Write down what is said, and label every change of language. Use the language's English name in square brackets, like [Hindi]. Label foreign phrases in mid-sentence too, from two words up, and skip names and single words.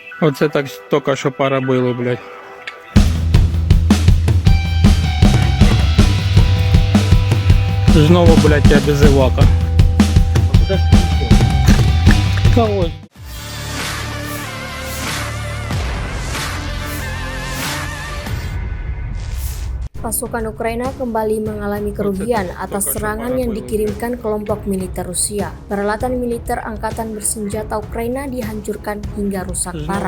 [Ukrainian] Оце так тільки що поробили, блядь. Знову, блядь, я без івака. [Russian] Куда ж ты летел? [Ukrainian] Та ось. [Indonesian] Pasukan Ukraina kembali mengalami kerugian atas serangan yang dikirimkan kelompok militer Rusia. Peralatan militer angkatan bersenjata Ukraina dihancurkan hingga rusak parah.